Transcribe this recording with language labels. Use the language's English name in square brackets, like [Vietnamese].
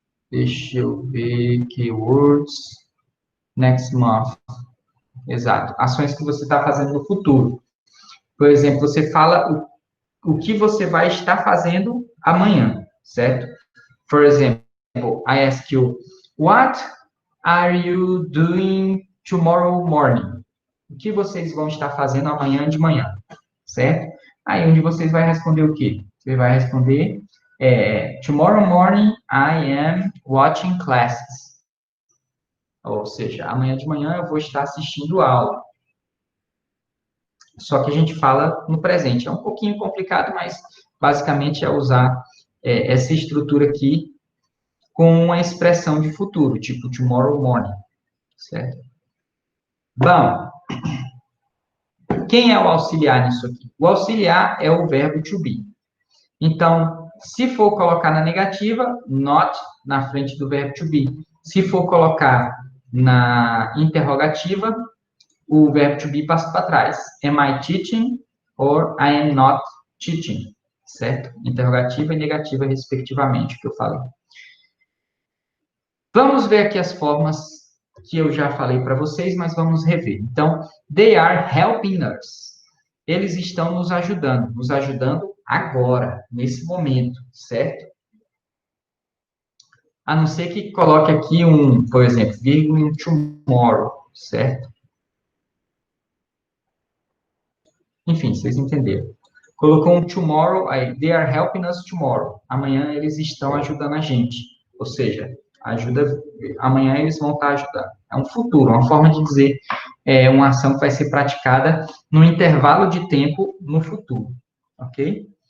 [Portuguese] Deixa eu ver, [English] keywords, next month. [Portuguese] Exato, ações que você está fazendo no futuro. Por exemplo, você fala o que você vai estar fazendo amanhã, certo? [English] For example, I ask you, what are you doing tomorrow morning? [Portuguese] O que vocês vão estar fazendo amanhã de manhã, certo? Aí, onde vocês vai responder o quê? Você vai responder, [English] tomorrow morning I am watching classes. [Portuguese] Ou seja, amanhã de manhã eu vou estar assistindo aula. Só que a gente fala no presente. É um pouquinho complicado, mas basicamente é usar essa estrutura aqui com uma expressão de futuro, tipo tomorrow morning, certo? Bom, quem é o auxiliar nisso aqui? O auxiliar é o verbo to be. Então, se for colocar na negativa, not na frente do verbo to be. Se for colocar na interrogativa, o verbo to be passa para trás. [English] Am I teaching or I am not teaching? [Portuguese] Certo? Interrogativa e negativa, respectivamente, que eu falei. Vamos ver aqui as formas que eu já falei para vocês, mas vamos rever. [English] Então, they are helping us. [Portuguese] Eles estão nos ajudando agora, nesse momento, certo? A não ser que coloque aqui por exemplo, vírgula tomorrow, certo? Enfim, vocês entenderam. Colocou um tomorrow, aí, [English] they are helping us tomorrow. [Portuguese] Amanhã eles estão ajudando a gente. Ou seja, amanhã eles vão estar ajudando. É um futuro, uma forma de dizer uma ação que vai ser praticada no intervalo de tempo no futuro. Ok?